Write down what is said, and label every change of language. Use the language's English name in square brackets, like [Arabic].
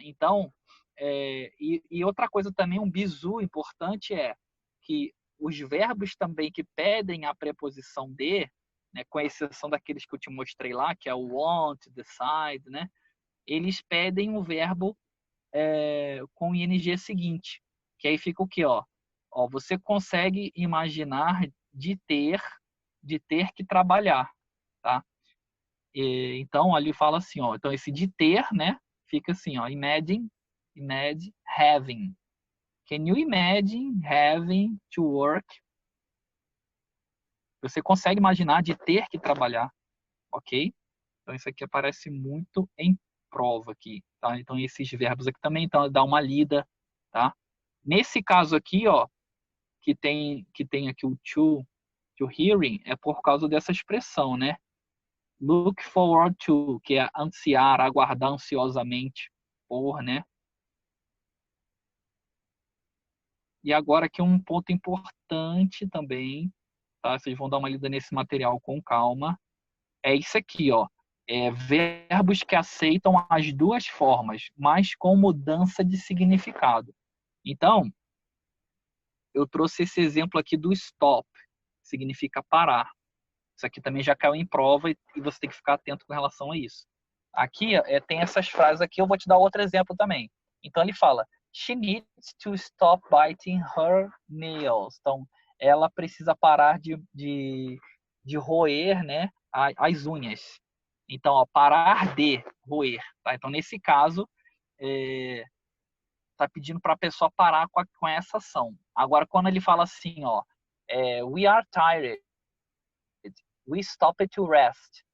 [Portuguese] Então, e outra coisa também, um bizu importante é que os verbos também que pedem a preposição de, né, com exceção daqueles que eu te mostrei lá, que é o want, decide, né, eles pedem o verbo com o ing seguinte, que aí fica o quê? Ó, você consegue imaginar de ter que trabalhar, tá? Então, ali fala assim, ó, então esse de ter, né, fica assim, ó, imagine having. [English] Can you imagine having to work? [Portuguese] Você consegue imaginar de ter que trabalhar, ok? Então, isso aqui aparece muito em prova aqui, tá? Então, esses verbos aqui também, então, dá uma lida, tá? Nesse caso aqui, ó, que tem aqui o to hearing, é por causa dessa expressão, né? Look forward to, que é ansiar, aguardar ansiosamente por, né? E agora aqui um ponto importante também, tá? Vocês vão dar uma lida nesse material com calma. É isso aqui, ó. Verbos que aceitam as duas formas, mas com mudança de significado. Então, eu trouxe esse exemplo aqui do stop. significa parar. Isso aqui também já caiu em prova e você tem que ficar atento com relação a isso. Aqui tem essas frases aqui, eu vou te dar outro exemplo também. Então ele fala, [English] she needs to stop biting her nails. [Portuguese] Então, ela precisa parar de roer, né, as unhas. Então, ó, parar de roer. Tá? Então, nesse caso, tá pedindo para a pessoa parar com essa ação. Agora, quando ele fala assim, ó, [English] we are tired, we stopped to rest.